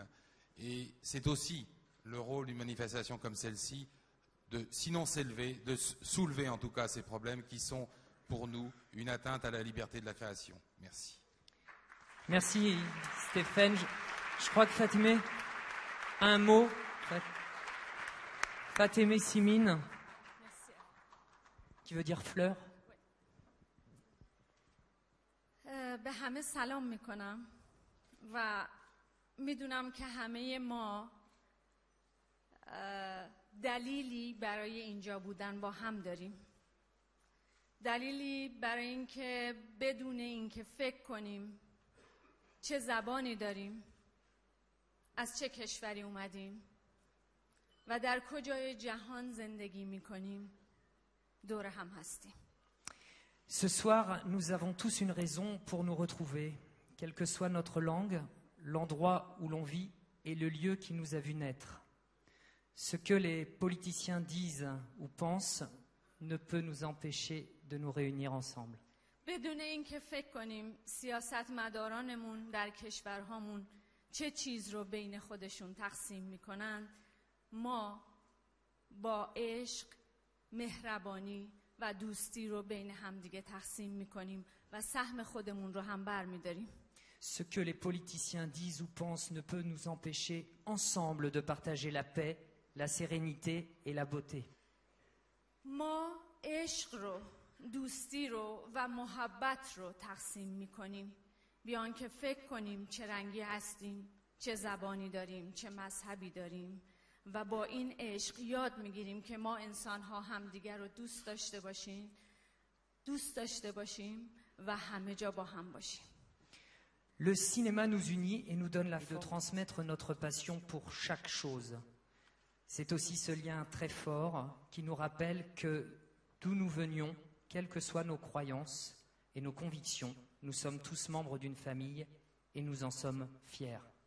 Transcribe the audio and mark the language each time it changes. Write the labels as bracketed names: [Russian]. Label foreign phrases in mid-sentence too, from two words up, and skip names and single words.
[French] Et c'est aussi le rôle d'une manifestation comme celle-ci de, sinon s'élever, de soulever en tout cas ces problèmes qui sont pour nous une atteinte à la liberté de la création. Merci. Merci Stéphane. Je crois que Fatemeh a un mot. Fatemeh Simine, qui veut dire fleur. [Persian] به همه سلام میکنم و میدونم که همه ما دلیلی برای اینجا بودن با هم داریم. دلیلی برای اینکه بدون اینکه فکر کنیم چه زبانی داریم، از چه کشوری اومدیم و در کجای جهان زندگی میکنیم دور هم هستیم. [French] Ce soir, nous avons tous une raison pour nous retrouver, quelle que soit notre langue, l'endroit où l'on vit et le lieu qui nous a vu naître. Ce que les politiciens disent ou pensent ne peut nous empêcher de nous réunir ensemble. [Persian] بدون اینکه فکر کنیم سیاستمدارانمون در کشورهامون چه چیز رو بین خودشون تقسیم میکنن، ما با عشق، مهربانی و دوستی رو بین همدیگه تقسیم میکنیم و سهم خودمون رو هم برمیداریم. [French] Ce que les politiciens disent ou pensent ne peut nous empêcher ensemble de partager la paix, la sérénité et la beauté. [Persian] ما عشق رو، دوستی رو و محبت رو تقسیم میکنیم بیان که فکر کنیم چه رنگی هستیم، چه زبانی داریم، چه مذهبی داریم و با این عشق یاد میگیریم که ما انسان‌ها همدیگر رو دوست داشته باشیم و همه جا با هم باشیم. [French] Le cinéma nous unit et nous donne la force de transmettre notre passion pour chaque chose. C'est aussi ce lien très fort qui nous rappelle que d'où nous venions, quelles que soient nos croyances et nos convictions, nous sommes tous membres d'une famille et nous en sommes fiers.